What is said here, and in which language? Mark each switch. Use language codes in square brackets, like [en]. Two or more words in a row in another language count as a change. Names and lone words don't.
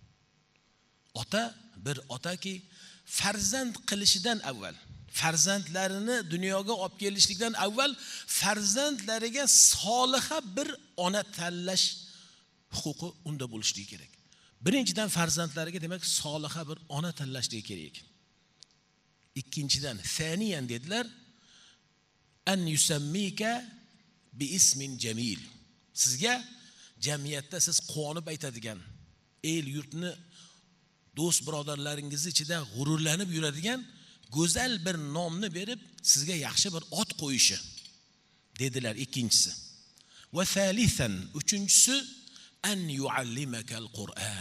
[uz] Ota bir otaki farzand qilishidan avval, farzandlarini dunyoga olib kelishlikdan avval farzandlariga soliha bir ona tanlash huquqi unda bo'lishligi kerak. Birinchidan farzandlariga demak soliha bir ona tanlashligi kerak. Ikkinchidan saniyan dedilar [ar] أن يسميك باسم جميل. [uz] Sizga jamiyatda siz quvonib aytadigan, el yurtni do'st birodarlaringiz ichida g'ururlanib yuradigan go'zal bir nomni berib sizga yaxshi bir ot qo'yishi dedilar ikkinchisi. [ar] وثالثا, uchinchisi أن يعلمك القرآن.